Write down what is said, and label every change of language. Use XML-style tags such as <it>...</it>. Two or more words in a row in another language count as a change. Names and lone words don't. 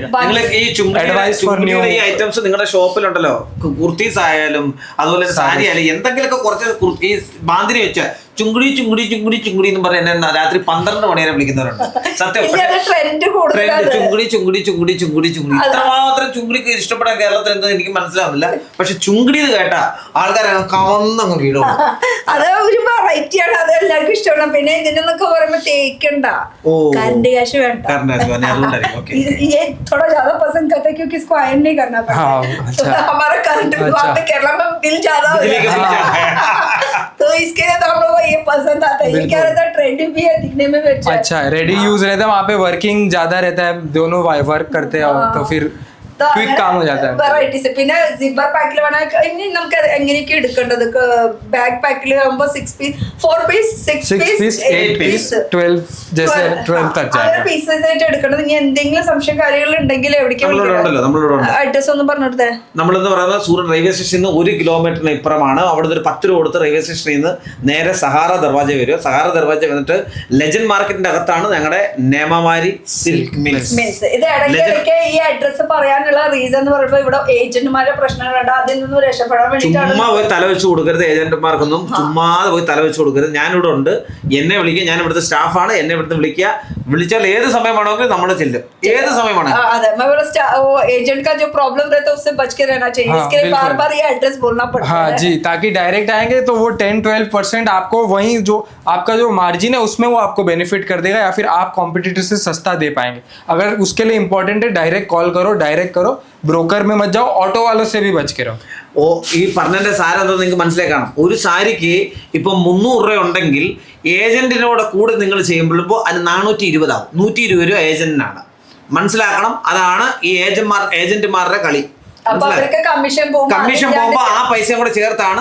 <en>Advice for new items</en> <ml>നിങ്ങളുടെ ഷോപ്പിലുണ്ടല്ലോ. കുർത്തീസ് ആയാലും അതുപോലെ സാരി ആയാലും എന്തെങ്കിലുമൊക്കെ കുറച്ച് ഈ ബാന്തിനി വെച്ച ചുങ്കുടി ചുങ്കുടി ചുങ്കുടി ചുങ്കുടി എന്ന് പറഞ്ഞ എന്നെ രാത്രി 12 മണി വരെ വിളിക്കുന്നവരുണ്ട്. സത്യം. ട്രെൻഡ് ട്രെൻഡ് ചുങ്കുടി ചുങ്കുടി ചുങ്കുടി ചുങ്കുടി ചുങ്കുടി ഇത്രമാത്രം ചുങ്കുടിക്ക് ഇഷ്ടപ്പെടാൻ കേരളത്തിൽ എന്തോ എനിക്ക് മനസ്സിലാവുന്നില്ല. പക്ഷെ ചുങ്കുടി എന്ന് കേട്ടാ ആൾക്കാരെ കവന്നങ്ങ് വീടും. അത് ഒരു വെറൈറ്റി ആണ്, അത് എല്ലാവർക്കും ഇഷ്ടമാണ്. പിന്നെ ഇതിനൊക്കെ പറയുമ്പോ തേക്കണ്ട, കറണ്ട് കാശ് വേണ്ട.</ml> <hi>ये थोड़ा ज्यादा पसंद करते हैं क्योंकि इसको आयरन नहीं करना पड़ता है। तो हमारा करंट वहाँ पे केरला में बिल ज्यादा हो जाता है, तो इसके लिए तो हम लोग को ये पसंद आता है। ये क्या रहता है, ट्रेंडी भी है, दिखने में भी अच्छा है,</hi> <en>ready use</en> <hi>रहता है, वहाँ पे वर्किंग ज्यादा रहता है, दोनों वर्क करते हैं तो फिर क्विक काम हो जाता है.</hi> <ml>വെറൈറ്റീസ്. പിന്നെ സിബർ പാക്കിൽ വേണമെങ്കിൽ ഇനി നമുക്ക് എങ്ങനെയൊക്കെ എടുക്കേണ്ടത്, ബാഗ് പാക്കിൽ ആകുമ്പോ 6 പീസ് 4 പീസ് 6 പീസ് 8 പീസ്</ml> <hi>12 जैसे 12 तक जाएगा.</hi> <ml>പീസസ് ആയിട്ട് എടുക്കേണ്ടത്. ഇനി എന്തെങ്കിലും സംശയം കാര്യങ്ങൾ ഉണ്ടെങ്കിൽ എവിടേക്ക് അഡ്രസ് ഒന്ന് പറഞ്ഞിടത്തേ. നമ്മളെന്ന് പറയുന്നത് സൂറത്ത് റെയിൽവേ സ്റ്റേഷനിൽ നിന്ന് 1 കിലോമീറ്ററിന് ഇപ്പുറമാണ്. അവിടെ ഒരു 10 രൂപ കൊടുത്ത് റെയിൽവേ സ്റ്റേഷനിൽ നിന്ന് നേരെ സഹാറ ദർവാജ വരും. സഹാറ ദർവാജ വന്നിട്ട് ലെജൻഡ് മാർക്കറ്റിന്റെ അകത്താണ് ഞങ്ങളുടെ നേമമാരി സിൽക്ക് മിൽസ്. ഇത് ഇടയ്ക്ക് ഈ അഡ്രസ് പറയാൻ റീസൺ എന്ന് പറയുമ്പോൾ ഇവിടെ ഏജന്റുമാരുടെ പ്രശ്നങ്ങളുണ്ട്, അതിൽ നിന്നും രക്ഷപ്പെടാൻ വേണ്ടിയിട്ടാണ്. ചുമ്മാ പോയി തല വെച്ച് കൊടുക്കരുത് ഏജന്റുമാർക്കൊന്നും, ചുമ്മാതെ പോയി തല വെച്ച് കൊടുക്കരുത്. ഞാനിവിടെ ഉണ്ട്, എന്നെ വിളിക്കുക, ഞാൻ ഇവിടുത്തെ സ്റ്റാഫാണ്, എന്നെ ഇവിടുത്തെ വിളിച്ചാൽ ഏത് സമയം വേണമെങ്കിലും നമ്മൾ ചെല്ലും, ഏത് സമയം വേണമെങ്കിലും.</ml> <hi>एजेंट का जो प्रॉब्लम रहता है उससे बच के रहना चाहिए, इसके लिए बार बार ये एड्रेस बोलना पड़ता है. हाँ जी, ताकि डायरेक्ट आएंगे तो वो 10-12% आपको वही जो आपका जो मार्जिन है उसमें वो आपको बेनिफिट कर देगा, या फिर आप कॉम्पिटिटर से सस्ता दे पाएंगे. अगर उसके लिए इंपॉर्टेंट है</hi> <en>direct call</en> <hi>करो, डायरेक्ट करो, ബ്രോക്കർ में मत जाओ, ऑटो वालों से भी बच के रहो.</hi> <ml>ഈ പറഞ്ഞതിന്റെ സാരം എന്താ നിങ്ങൾക്ക് മനസ്സിലായി കാണാം. ഒരു സാരിക്ക് ഇപ്പം 300 രൂപ ഉണ്ടെങ്കിൽ ഏജന്റിനോട് കൂടെ നിങ്ങൾ ചെയ്യുമ്പോൾ അതിന് 420 ആവും. 120 രൂപ ഏജന്റിനാണ്. മനസ്സിലാക്കണം, അതാണ് ഈ ഏജന്റുമാരുടെ കളി. കമ്മീഷൻ പോകുമ്പോ ആ പൈസയും കൂടെ ചേർത്താണ്.</ml>